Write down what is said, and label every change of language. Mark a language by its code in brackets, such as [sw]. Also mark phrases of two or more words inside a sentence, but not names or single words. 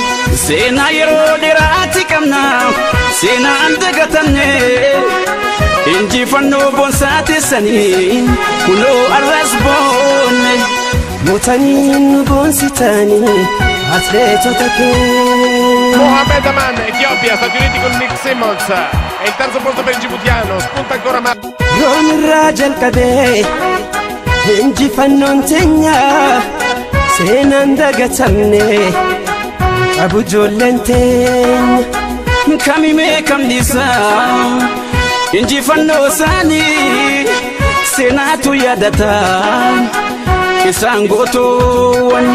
[om] Seenaa yeroo dheeraati qabna seenaan dagatanne injifannoo boonsaa keessanii kunoo arras boonne. Mootanii nu boonsitanii atileetota keenya. [it] Mohamed Aman, Ethiopia, Stati Uniti con Nick Simmons. E il terzo posto per il djiboutiano, spunta ancora ma... [om] Roon irraa jalqabee injifannoon teenyaa seenaan dagatamne qabu ijoolleen teenya. Kamimee kamnisaa injifannoo isaanii seenaatu yaadata isaan gootoowwan.